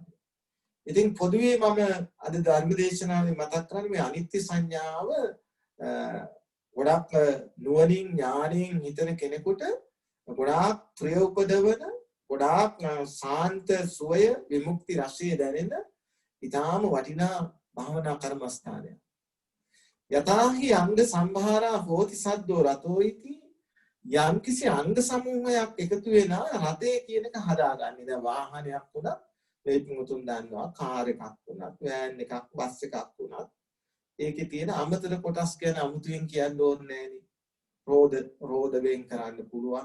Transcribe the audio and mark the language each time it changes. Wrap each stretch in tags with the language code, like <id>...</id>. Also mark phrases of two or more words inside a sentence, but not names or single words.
<si>ඉතින් පොදුවේ මම අද ධර්ම දේශනාවේ මතක් කරන්නේ මේ අනිත්‍ය සංඥාව ගොඩක් නුවණින් ඥාණයෙන් හිතන කෙනෙකුට ගොඩාක් ප්‍රිය උපදවන ගොඩාක් සාන්ත සුවය විමුක්ති රසය දැනෙන ඊටාම වටිනා භාවනා කර්මස්ථානයක්.</si> <pi>යතාහි අංග සම්භාරා හෝති සද්දෝ රතෝ ඉති</pi> <si>යම් කිසි අංග සමූහයක් එකතු වෙන රථය කියන එක හදාගන්නේ. දැන් වාහනයක් උනත් මේ පිටුතුන් දන්නවා කාර් එකක් උනත් වෑන් එකක් බස් එකක් උනත් ඒකේ තියෙන අමතර කොටස් ගැන අමුතුවෙන් කියන්න ඕනේ නෑනේ. රෝද වෙන් කරන්න පුළුවන්.</si>